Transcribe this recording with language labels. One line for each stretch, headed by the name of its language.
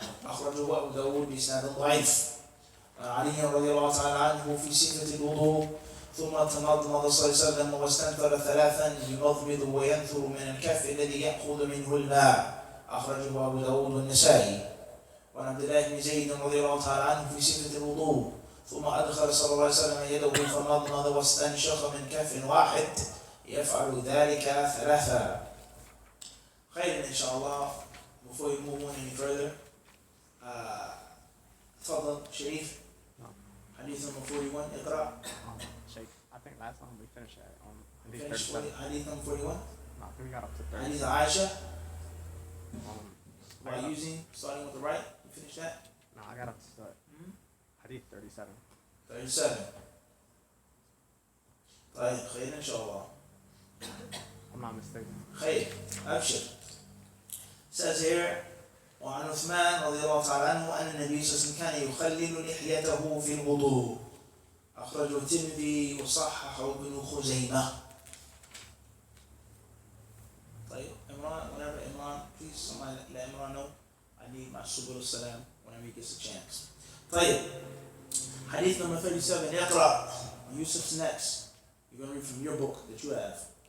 Arabic: أخرجه أبو داود بإسناد ضعيف. وعن علي رضي الله تعالى عنه في صفة الوضوء ثم تمضمض صلى الله عليه وسلم واستنثر ثلاثا يمضمض وينثر من الكف الذي يأخذ منه الماء. أخرجه أبو داود والنسائي. وعن عبد الله بن زيد رضي الله تعالى عنه في صفة الوضوء ثم أدخل صلى الله عليه وسلم يده فمضمض واستنشق من كف واحد يفعل ذلك ثلاثا. خير إن شاء الله.
English: Before you move on any further,
Arabic: تفضل شريف. حديث
English: number 41
Arabic: اقرأ.
English: Sheikh, I think last time we finished at Finish حديث number 41. No, I think we got up to 30.
Arabic: حديث عائشة.
English: I By got using, starting with the right, you finish that? No, I got up to Hadith 37. 37.
Arabic: طيب خير إن شاء الله.
English: I'm not mistaken.
Arabic: خير أبشر.
English: Says here
Arabic: وعن عثمان رضي الله تعالى عنه أن النبي صلى الله عليه وسلم كان يخلل لحيته في الوضوء. أخرجه الترمذي وصححه ابن خزيمة. طيب
English: Imran, whenever Imran, please somebody let Imran know I need my subul salam whenever he gets a chance.
Arabic: طيب
English: Hadith number 37
Arabic: اقرأ.
English: Yusuf's next. You're going to read from your book that you have.